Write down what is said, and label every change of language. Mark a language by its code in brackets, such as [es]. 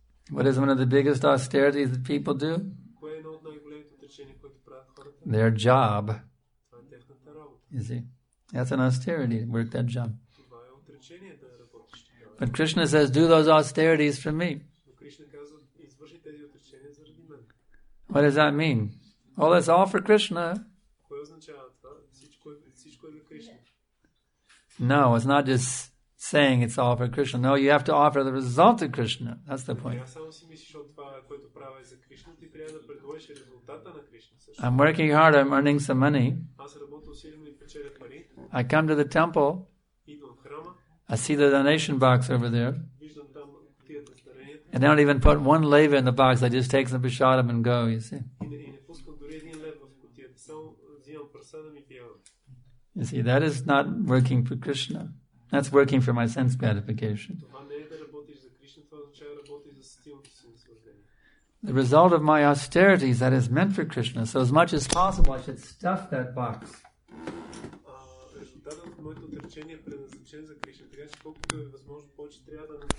[en] What is one of the biggest austerities that people do? [bg] Кое е едно от най-големите отречения, които правят хората? [en] Their job. [bg] Това е тяхната работа. [en] You see, that's an austerity, work that job. [bg] Това е отречение да работиш. [en] But Krishna says, do those austerities for me. [bg] Но Кришна казва, извърши тези отречения заради мен. [en] What does that mean? Oh, that's all for Krishna. [bg] Кое означава това? Всичко е за Кришна. [en] No, it's not just saying it's all for Krishna. No, you have to offer the result to Krishna. That's the point. [bg] Само си мислиш от това, което правя е за Кришна, ти трябва да предложиш резултата на Кришна. [en] I'm working hard, I'm earning some money. [bg] Аз работя усилено и печеля пари. [en] I come to the temple. [bg] Идвам в храма. [en] I see the donation box over there. [bg] Виждам там кутията с даренията. [en] And I don't even put one leva in the box. I just take some prasadam and go, you see. [bg] И не пускам дори един лев в кутията. Само взимам прасадам и пиявам. [en] You see, that is not working for Krishna. That's working for my sense gratification. [bg] Това не е да работиш за Кришна, това означава да работиш за стилното си наслаждение. [en] The result of my austerities that is meant for Krishna. So as much as possible, I should stuff that box. [bg] Резултатът от моето отречение е предназначен за Кришна, така че колкото е възможно повече трябва да